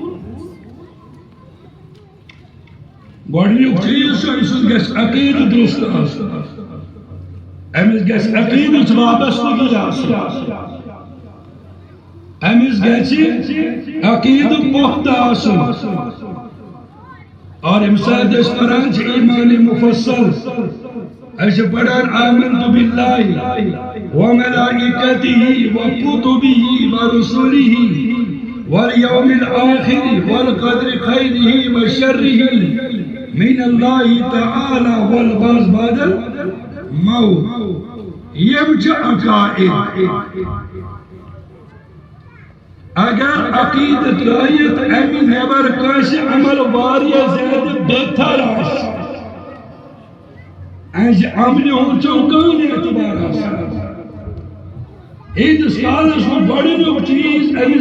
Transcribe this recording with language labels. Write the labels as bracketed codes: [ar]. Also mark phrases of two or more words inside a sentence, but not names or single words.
[ks] گۄڈٕنیُک چیٖز چھُ أمۍ سُنٛد گژھِ عقیٖدٕ درُست آسُن أمِس گژھِ عقیٖدٕچ وابستگی آسٕنۍ أمِس گژھِ عقیٖدٕ پۄختہٕ آسُن اور ییٚمہِ ساتہٕ أسۍ پران چھِ ایٖمانِ مُفصل أسۍ چھِ پران [ar] آمنتُ باللہ وملائکتہ وکتبہ ورسلہ والیوم الآخر والقدر خیرہ وشرہ من اللہ تعالی والبعث بعد [ks] الموت یم چھِ عقائد اگر عقیدٕ ترٲیِتھ امہِ نٮ۪بر کٲنٛسہِ عمل واریاہ زیادٕ بہتر آسہِ اَسہِ عملہِ ہُنٛد چھُنہٕ کٕہٕنۍ اعتبار آسان ییٖتِس کالس نہٕ گۄڈٕنیُک چیٖز أمِس